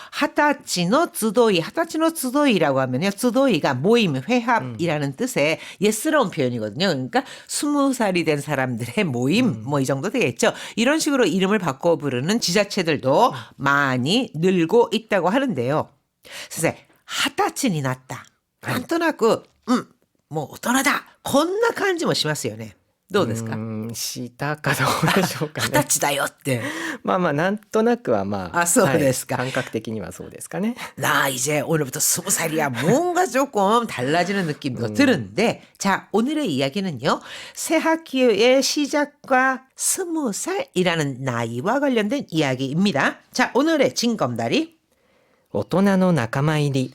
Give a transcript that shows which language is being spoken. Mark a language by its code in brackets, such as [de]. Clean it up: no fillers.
[ko] 하다치노 쯔도이, 하다치노 쯔도이라고 하면요. 쯔도이가 모임, 회합이라는 뜻의 예스러운 표현이거든요. 그러니까 20살이 된 사람들의 모임, 뭐 이 정도 되겠죠. 이런 식으로 이름을 바꿔 부르는 지자체들도 많이 늘고 있다고 하는데요. 선생님, [ja] 20歳になった。なんとなく、もう大人だ。こんな感じもしますよね。どうですか？したかどうでしょうかね。 20歳だよって。なんとなくは 아,そうですか。感覚的にはそうですかね。 [ko] 나 이제 오늘부터 20살이야. 뭔가 조금 달라지는 느낌도 드는데, 자, 오늘의 이야기는요. 새 학기의 시작과 20살이라는 나이와 관련된 이야기입니다. 자, 오늘의 징검다리. [ja] 大人の仲間入り。